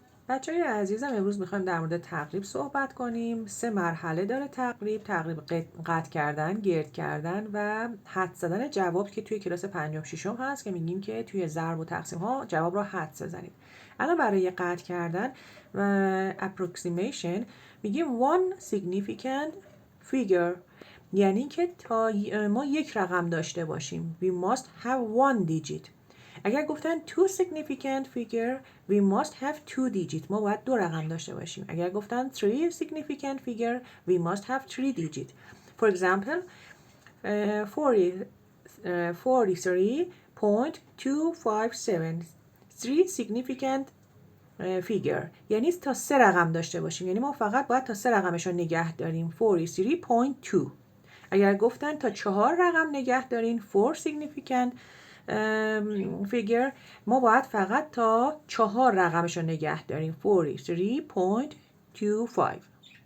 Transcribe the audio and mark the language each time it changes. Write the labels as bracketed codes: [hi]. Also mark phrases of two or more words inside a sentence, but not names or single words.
[fa] بچه‌های عزیزم امروز میخوایم در مورد تقریب صحبت کنیم. 3 مرحله داره تقریب قطع کردن، گرد کردن و حدس زدن جواب که توی کلاس 5 و 6 هست که میگیم که توی ضرب و تقسیم ها جواب رو حدس بزنید. الان برای قطع کردن و approximation میگیم [en] one significant figure، [fa] یعنی که تا ما یک رقم داشته باشیم. [en] We must have one digit. [fa] اگر گفتن [en] two significant figure we must have two digit، [fa] ما باید 2 رقم داشته باشیم. اگر گفتن [en] three significant figure we must have 3 digit. For example 43.257 3 significant figure، [fa] یعنی تا 3 رقم داشته باشیم، یعنی ما فقط باید تا 3 رقمش رو نگه داریم 43.2. اگر گفتن تا 4 رقم نگه دارین 4 [en] significant figure، [fa] ما باید فقط تا 4 رقمش رو نگه داریم 43.25.